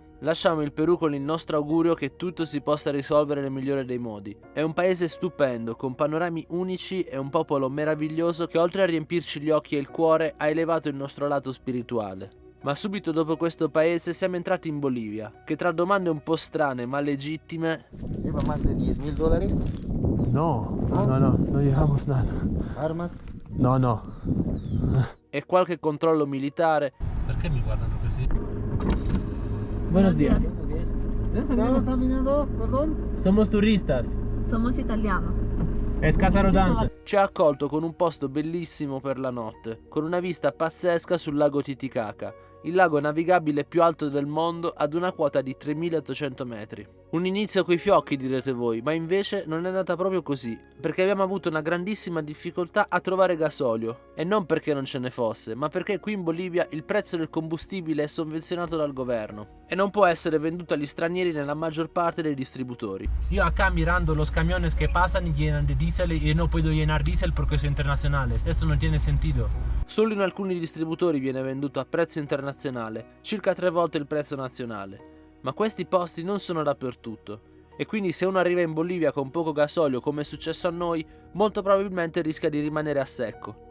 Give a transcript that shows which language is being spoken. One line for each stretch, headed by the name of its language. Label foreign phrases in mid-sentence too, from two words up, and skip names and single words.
Italian: Lasciamo il Perù con il nostro augurio che tutto si possa risolvere nel migliore dei modi. È un paese stupendo, con panorami unici e un popolo meraviglioso che oltre a riempirci gli occhi e il cuore ha elevato il nostro lato spirituale. Ma subito dopo questo paese siamo entrati in Bolivia, che tra domande un po' strane ma legittime...
Spanish: ¿Lleva más de $10,000? No, llevamos nada. ¿Armas? No.
Italian: E qualche controllo militare. Perché mi guardano così?
Spanish: Buenos días. ¿Dónde está viniendo? Perdón. Somos turistas. Somos italianos. Es Casa Rodante.
Italian: Ci ha accolto con un posto bellissimo per la notte, con una vista pazzesca sul lago Titicaca, il lago navigabile più alto del mondo ad una quota di 3.800 metri. Un inizio coi fiocchi direte voi, ma invece non è andata proprio così, perché abbiamo avuto una grandissima difficoltà a trovare gasolio, e non perché non ce ne fosse, ma perché qui in Bolivia il prezzo del combustibile è sovvenzionato dal governo e non può essere venduto agli stranieri nella maggior parte dei distributori.
Spanish: Yo acá mirando los camiones que pasan y llenan de diésel y no puedo llenar diésel porque soy internacional. Esto no tiene sentido.
Italian: Solo in alcuni distributori viene venduto a prezzo internazionale, circa 3 volte il prezzo nazionale. Ma questi posti non sono dappertutto, e quindi se uno arriva in Bolivia con poco gasolio come è successo a noi, molto probabilmente rischia di rimanere a secco.